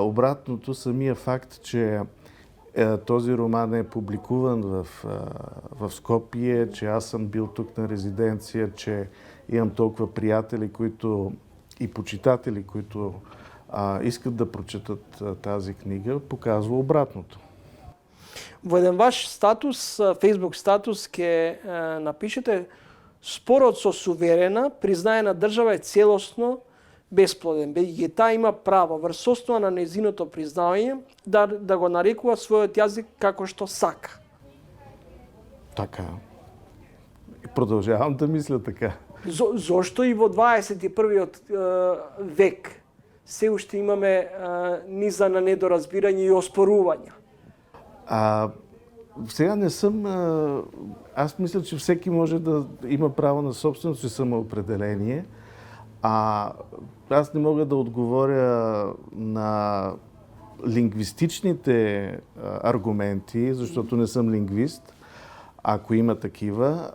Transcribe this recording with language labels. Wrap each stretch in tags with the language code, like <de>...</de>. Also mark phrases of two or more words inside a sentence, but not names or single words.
<bg>Обратното, самия факт, че Този роман е публикуван в Скопие, че аз съм бил тук на резиденция, че имам толкова приятели и почитатели, които искат да прочетат тази книга, показва обратното.</bg> <mk>Во еден ваш статус, Facebook статус, ке напишете: спорот со суверена, признаена држава е целосно бесплоден, бејќи таа има право врз основа на нејзиното признавање да го нарекува својот јазик како што сака.</mk> <bg>Така. И продължавам да мисля така.</bg> <mk>Зошто и во 21-виот век се уште имаме низа на недоразбирање и оспорувања?</mk> <bg>Сега не съм... Аз мисля, че всеки може да има право на собственото си самоопределение. Аз не мога да отговоря на лингвистичните аргументи, защото не съм лингвист, ако има такива.</bg>